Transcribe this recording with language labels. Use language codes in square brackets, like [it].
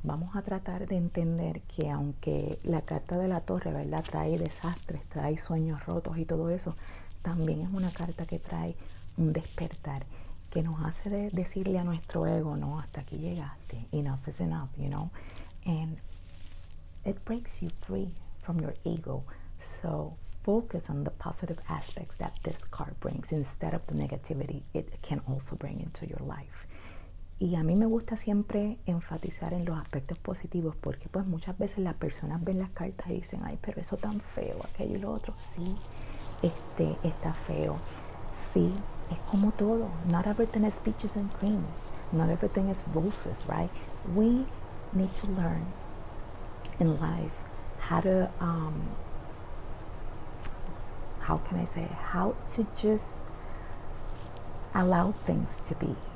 [es] Vamos a tratar de entender que aunque la carta de la torre, ¿verdad?, trae desastres, trae sueños rotos y todo eso, también es una carta que trae un despertar, que nos hace decirle a nuestro ego, no, hasta aquí llegaste, [en] enough is enough, and it breaks you free from your ego. So focus on the positive aspects that this card brings instead of the negativity it can also bring into your life. [es] Y a mí me gusta siempre enfatizar en los aspectos positivos, porque pues muchas veces las personas ven las cartas y dicen, ay, pero eso tan feo, aquello y lo otro. Sí, está feo. Sí, es como todo. [en] Not everything is peaches and cream. Not everything is roses, right? We need to learn in life how to, how to just allow things to be.